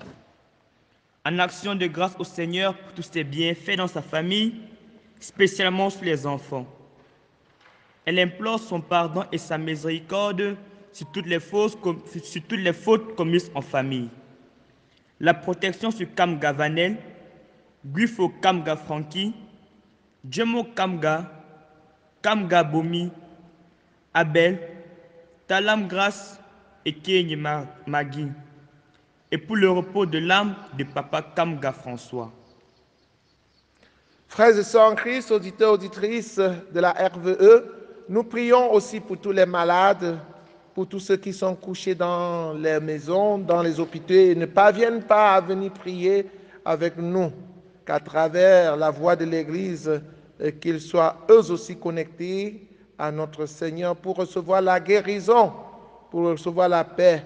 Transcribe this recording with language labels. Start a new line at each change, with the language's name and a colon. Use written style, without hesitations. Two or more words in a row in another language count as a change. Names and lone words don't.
French: En action de grâce au Seigneur pour tous ses bienfaits dans sa famille, spécialement sur les enfants. Elle implore son pardon et sa miséricorde sur toutes les fautes commises en famille. La protection sur Kamga Vanel, Guifo Kamga Franki, Djemo Kamga, Kamga Bomi, Abel, Talam Grace et Kenye Magui, et pour le repos de l'âme de Papa Kamga François. Frères et sœurs en Christ, auditeurs, auditrices de la RVE, nous prions aussi pour tous les malades, pour tous ceux qui sont couchés dans les maisons, dans les hôpitaux et ne parviennent pas à venir prier avec nous, qu'à travers la voix de l'Église, qu'ils soient eux aussi connectés à notre Seigneur pour recevoir la guérison, pour recevoir la paix.